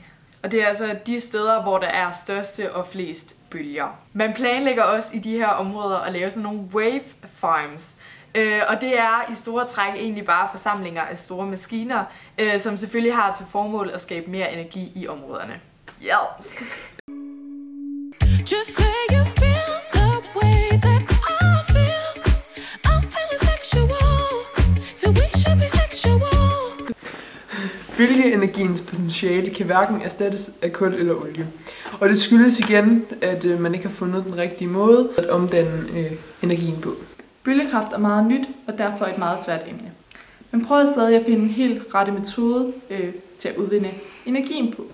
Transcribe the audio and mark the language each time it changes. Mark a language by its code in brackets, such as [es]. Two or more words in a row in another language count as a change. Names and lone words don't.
[da] Og det er altså de steder, hvor der er største og flest bølger. Man planlægger også i de her områder at lave sådan nogle [en] wave farms. [da] Og det er i store træk egentlig bare forsamlinger af store maskiner, som selvfølgelig har til formål at skabe mere energi i områderne. [en] Yes! Just say you feel the way that I feel. I'm feeling sexual, so we should be sexual. [da] Bølgeenergiens potentiale kan hverken erstattes af kul eller olie. Og det skyldes igen, at man ikke har fundet den rigtige måde at omdanne energien på. Bølgekraft er meget nyt og derfor et meget svært emne. Man prøver stadig at finde en helt rette metode til at udvinde energien på.